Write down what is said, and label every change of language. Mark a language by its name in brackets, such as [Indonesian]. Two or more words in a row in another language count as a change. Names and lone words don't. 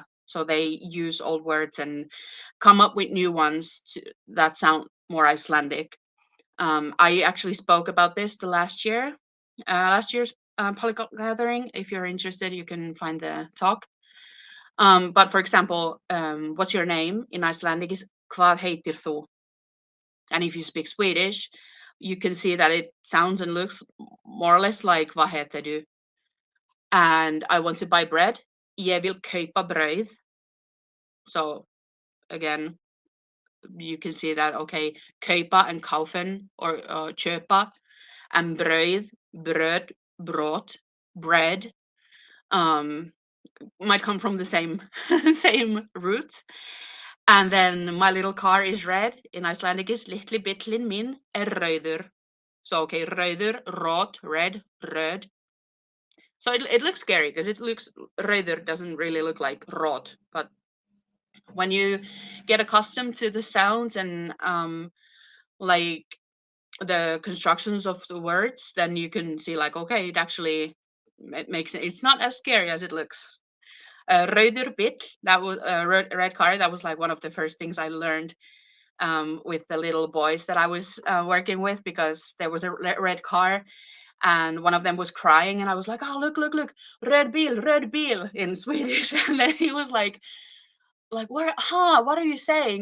[English] So they use old words and come up with new ones that sound more Icelandic. I actually spoke about this the last year's Polyglot gathering. If you're interested, you can find the talk. But for example, what's your name in Icelandic is [Icelandic] Hvað heitir þú? [English] And if you speak Swedish, you can see that it sounds and looks more or less like [Swedish] Vad heter du? [English] And I want to buy bread. [Icelandic] Ég vil kaupa brauð. [English] So again, you can see that, okay, kaupa and kaufen, or köpa, and brauð, bröd, brot, bread, might come from the same same root. And then my little car is red. In Icelandic is [Icelandic] litli bíllinn mín rauður. [English] So okay, rauður, rot, red, röd. So it looks scary because it looks, rauður doesn't really look like rot, but when you get accustomed to the sounds and like the constructions of the words, then you can see, like, okay, it makes it, it's not as scary as it looks. [Icelandic] Rauður bíll, [English] that was a red car. That was like one of the first things I learned with the little boys that I was working with, because there was a red car and one of them was crying, and I was like, oh, look, look, look, [Swedish] röd bil [English] in Swedish. And then he was like, where, what are you saying?